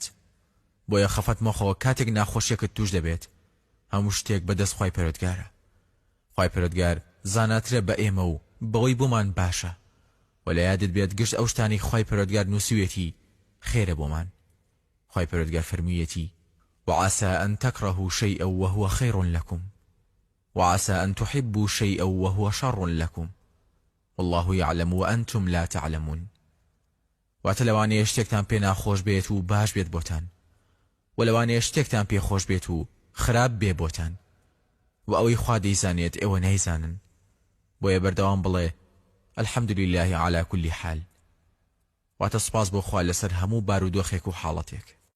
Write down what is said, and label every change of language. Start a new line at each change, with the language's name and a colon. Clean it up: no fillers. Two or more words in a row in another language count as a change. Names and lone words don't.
Central Kurdish: بۆیە خەفەت مەخەوە کاتێک ناخۆشیەکەت توش دەبێت هەموو شتێک بەدەست خوای پەروەردگارە. خوای پەروەردگار زاناترە بە ئێمە و بەوەی بۆمان باشە و لە یادت بێت گشت ئەو شتانی خوای پەروەردگار نووسیوێتی خێرە بۆمان.
Arabic: خوای پەروەردگار فەرموویەتی وعسى أن تكرهوا شيئا وهو خير لكم وعسى أن تحبوا شيئا وهو شر لكم والله يعلم وأنتم لا تعلمون.
Central Kurdish: واتلواني شتێکتان پێ ناخۆش بێت و باش بێت بۆتان، ولەوانەیە شتێکتان پێ خۆش بێت و خراپ بێ بۆتان، و ئەوەی خوا دەیزانێت ئێوە نەیزانن. بۆیە بەردەوام بڵێ
Arabic: الحمد لله على كل حال،
Central Kurdish: واتە سپاس بۆ خوا لەسەر هەموو بارودۆخێک و حاڵەتێک.